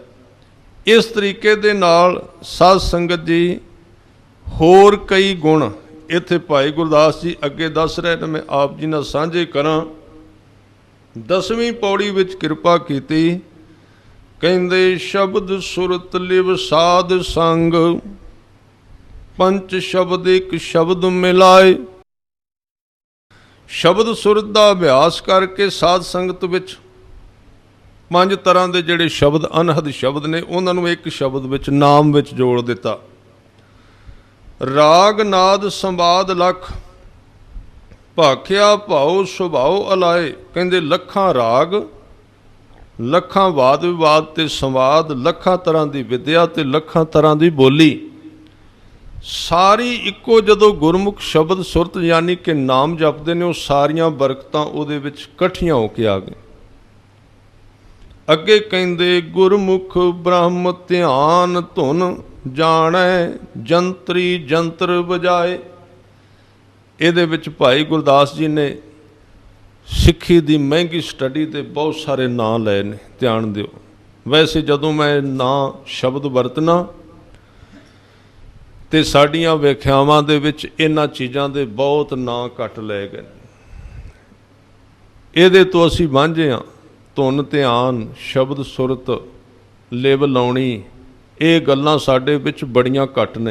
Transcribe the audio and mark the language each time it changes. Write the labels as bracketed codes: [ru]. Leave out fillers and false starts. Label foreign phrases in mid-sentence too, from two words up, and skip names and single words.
[pa] ਇਸ ਤਰੀਕੇ ਦੇ ਨਾਲ ਸਾਧ ਸੰਗਤ ਜੀ ਹੋਰ ਕਈ ਗੁਣ ਇੱਥੇ ਭਾਈ ਗੁਰਦਾਸ ਜੀ ਅੱਗੇ ਦੱਸ ਰਹੇ ਨੇ, ਮੈਂ ਆਪ ਜੀ ਨਾਲ ਸਾਂਝੇ ਕਰਾਂ। 10ਵੀਂ ਪੌੜੀ ਵਿੱਚ ਕਿਰਪਾ ਕੀਤੀ। ਕਹਿੰਦੇ ਸ਼ਬਦ ਸੁਰਤ ਲਿਵ ਸਾਧ ਸੰਗ, ਪੰਚ ਸ਼ਬਦ ਇਕ ਸ਼ਬਦ ਮਿਲਾਏ। ਸ਼ਬਦ ਸੁਰਤ ਕਾ ਅਭਿਆਸ ਕਰਕੇ ਸਾਧ ਸੰਗਤ ਵਿਚ 5 ਤਰ੍ਹਾਂ ਕੇ ਜਿਹੜੇ ਸ਼ਬਦ ਅਨਹਦ ਸ਼ਬਦ ਨੇ ਉਨ੍ਹੋਂਨੇ ਇਕ ਸ਼ਬਦ ਵਿਚ ਨਾਮ ਵਿਚ ਜੋੜ ਦਿੱਤਾ। ਰਾਗ ਨਾਦ ਸੰਵਾਦ ਲਖ, ਭਾਖਿਆ ਭਾਵ ਸੁਭਾਵ ਅਲਾਏ। ਕਹਿੰਦੇ ਲੱਖਾਂ ਰਾਗ, ਲੱਖਾਂ ਵਾਦ ਵਿਵਾਦ ਤੇ ਸੰਵਾਦ, ਲੱਖਾਂ ਤਰ੍ਹਾਂ ਕੀ ਵਿੱਦਿਆ ਤੇ ਲੱਖਾਂ ਤਰ੍ਹਾਂ ਕੀ ਬੋਲੀ, ਸਾਰੀ ਇੱਕੋ ਜਦੋਂ ਗੁਰਮੁਖ ਸ਼ਬਦ ਸੁਰਤ ਯਾਨੀ ਕਿ ਨਾਮ ਜਪਤੇ ਹੈਂ, ਉਹ ਸਾਰੀਆਂ ਬਰਕਤਾਂ ਉਹਦੇ ਵਿਚ ਇਕੱਠੀਆਂ ਹੋ ਕੇ ਆ ਗਈ। ਅੱਗੇ ਕਹਿੰਦੇ ਗੁਰਮੁਖ ਬ੍ਰਹਮ ਧਿਆਨ ਧੁਨ ਜਾਣੈ, ਜੰਤਰੀ ਜੰਤਰ ਬਜਾਏ। ਇਹਦੇ ਵਿਚ ਭਾਈ ਗੁਰਦਾਸ ਜੀ ਨੇ सिੱਖੀ ਦੀ ਮਹਿੰਗੀ ਸਟਡੀ ਕੇ ਬਹੁਤ ਸਾਰੇ ਨਾਂ ਲਏ ਨੇ, ਧਿਆਨ ਦਿਓ। ਵੈਸੇ ਜਦੋਂ ਮੈਂ ਨਾਂ ਸ਼ਬਦ ਵਰਤਣਾ ਤੇ ਸਾਡੀਆਂ ਵਿਆਖਿਆਵਾਂ ਦੇ ਵਿੱਚ ਇਹਨਾਂ ਚੀਜ਼ਾਂ ਦੇ ਬਹੁਤ ਨਾਂ ਘੱਟ ਲਏ ਗਏ। ਇਹਦੇ ਤੋਂ ਅਸੀਂ ਵਾਂਝੇ ਹਾਂ। ਧੁਨ ਧਿਆਨ, ਸ਼ਬਦ ਸੁਰਤ, ਲਿਵ ਲਾਉਣੀ, ਇਹ ਗੱਲਾਂ ਸਾਡੇ ਵਿੱਚ ਬੜੀਆਂ ਘੱਟ ਨੇ।